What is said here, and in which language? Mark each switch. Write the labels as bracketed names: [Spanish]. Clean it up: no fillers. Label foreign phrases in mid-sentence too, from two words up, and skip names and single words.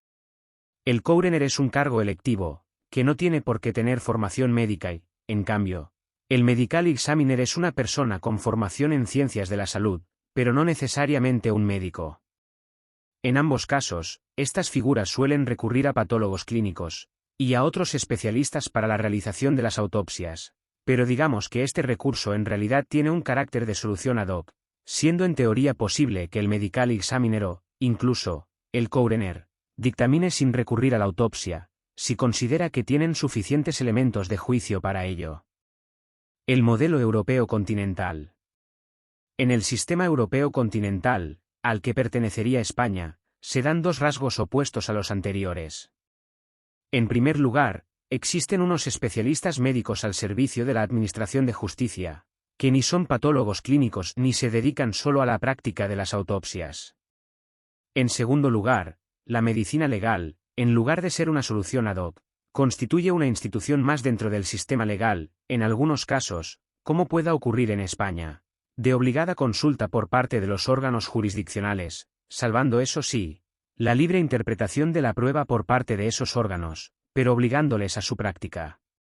[Spanish] El coroner es un cargo electivo, que no tiene por qué tener formación médica y, en cambio, el [English] medical examiner [Spanish] es una persona con formación en ciencias de la salud, pero no necesariamente un médico. En ambos casos, estas figuras suelen recurrir a patólogos clínicos y a otros especialistas para la realización de las autopsias, pero digamos que este recurso en realidad tiene un carácter de solución [Latin] ad hoc, [Spanish] siendo en teoría posible que el [English] medical examiner [Spanish] o, incluso, el coroner, dictamine sin recurrir a la autopsia, si considera que tienen suficientes elementos de juicio para ello. El modelo europeo continental. En el sistema europeo continental, al que pertenecería España, se dan dos rasgos opuestos a los anteriores. En primer lugar, existen unos especialistas médicos al servicio de la Administración de Justicia, que ni son patólogos clínicos ni se dedican solo a la práctica de las autopsias. En segundo lugar, la medicina legal, en lugar de ser una solución [Latin] ad hoc, [Spanish] constituye una institución más dentro del sistema legal, en algunos casos, como pueda ocurrir en España, de obligada consulta por parte de los órganos jurisdiccionales, salvando eso sí, la libre interpretación de la prueba por parte de esos órganos, pero obligándoles a su práctica.